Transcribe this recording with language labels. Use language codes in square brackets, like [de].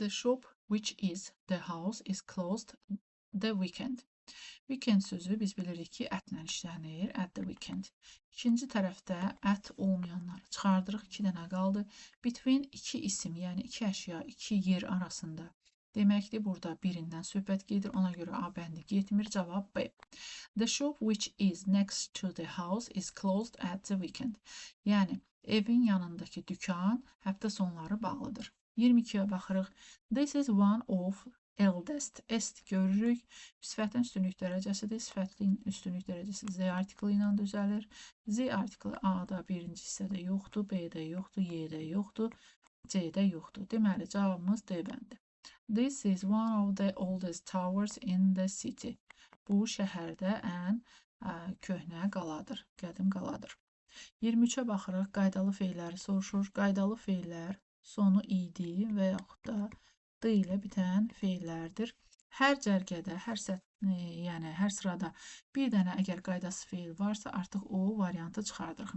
[en] The shop which is the house is closed the weekend. [az] Weekend sözü biz bilirik ki, ətlə işlənir. [en] At the weekend. [az] İkinci tərəfdə at olmayanları çıxardırıq. 2 dənə qaldı. Between iki isim, yəni iki əşya, iki yer arasında. Deməkdir, burada birindən söhbət gedir. Ona görə A bəndi getmir. Cavab B. [en] The shop which is next to the house is closed at the weekend. [az] Yəni, evin yanındakı dükan həftə sonları bağlıdır. 22-yə baxırıq. [en] This is one of eldest. [az] Est görürük. Sifətin üstünlük dərəcəsidir. Sifətin üstünlük dərəcəsi Z artiklı ilə düzəlir. Z artiklı A-da birinci hissədə yoxdur, B-də yoxdur, Y-də yoxdur, C-də yoxdur. Deməli, cavabımız D bəndi. [en] This is one of the oldest towers in the city. [az] Bu şəhərdə ən köhnə qaladır, qədim qaladır. 23-ə baxırıq, qaydalı feilləri soruşur. Qaydalı feillər sonu idi və yaxud da D ilə bitən feillərdir. Hər cərgədə, yəni hər sırada bir dənə əgər qaydasız feil varsa, artıq o variantı çıxardırıq.